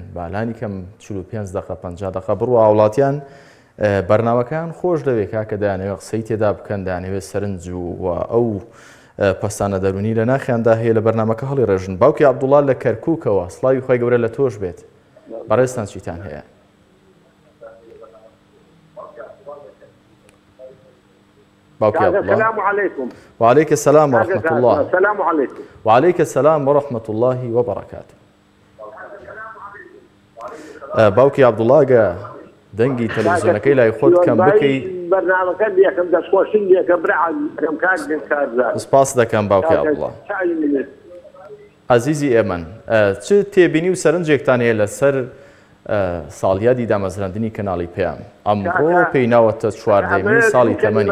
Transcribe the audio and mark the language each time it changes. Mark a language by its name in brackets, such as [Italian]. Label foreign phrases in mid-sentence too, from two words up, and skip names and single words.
[Central Kurdish] بالانی کەم 45 دقیقە 50 دقیقە بڕوە وڵاتیان بەرنامەکان خۆش دەوێت کاکە دایانەوێت قسەی تێدا بکەن دایانەوێت سەرنج و ئەو پەستانە دەرونی لە ناخیاندا هەیە لە بەرنامەکە هەڵی ڕێژن باوکی عەبدوڵڵا لە کەرکووکەوە سڵاوی خۆی گەورە لە تۆش بێت بەڕێستان چیتان هەیە باوکی عەبدوڵڵا [Arabic] السلام عليكم وعليك السلام ورحمة الله السلام عليكم وعليك السلام ورحمة الله وبركاته [Central Kurdish] باوکی عەبدوڵڵا دەنگی تەلەڤیزیۆنەکەی لای خۆت کەم بکەی بەرنامەکە یەکەم دەستخۆشین یەکە برعم کارزار سپاس دەکەم باوکی عەبدوڵڵا عەزیزی ئێمن چ تێبینی و سەرنجێکتان هەیە لەسەر ساڵیادی دامەزراندنی کەناڵی پێیان ئەمڕۆ پێی ناوەتە چواردەمین ساڵی تەمەنی